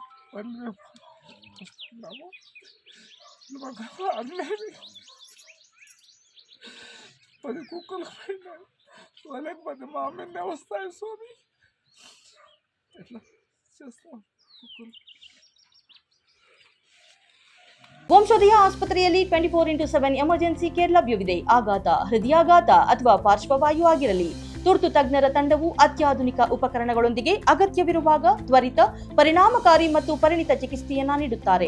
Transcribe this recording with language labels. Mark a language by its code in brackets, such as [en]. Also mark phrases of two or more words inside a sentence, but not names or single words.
[te] వస్తున్నాము. అన్నీ 10 కుక్కలు పోయినాయి. వాళ్ళకి 10 మా మీదే వస్తాయి. స్వామి ఎట్లా చేస్తాం కుక్కలు. [kn] ವಂಶೋದಯ ಆಸ್ಪತ್ರೆಯಲ್ಲಿ 24x7 [en] emergency care [kn] ಲಭ್ಯವಿದೆ. ಆಘಾತ, ಹೃದಯಾಘಾತ ಅಥವಾ ಪಾರ್ಶ್ವವಾಯು ಆಗಿರಲಿ, ತುರ್ತು ತಜ್ಞರ ತಂಡವು ಅತ್ಯಾಧುನಿಕ ಉಪಕರಣಗಳೊಂದಿಗೆ ಅಗತ್ಯವಿರುವಾಗ ತ್ವರಿತ, ಪರಿಣಾಮಕಾರಿ ಮತ್ತು ಪರಿಣಿತ ಚಿಕಿತ್ಸೆಯನ್ನ ನೀಡುತ್ತಾರೆ.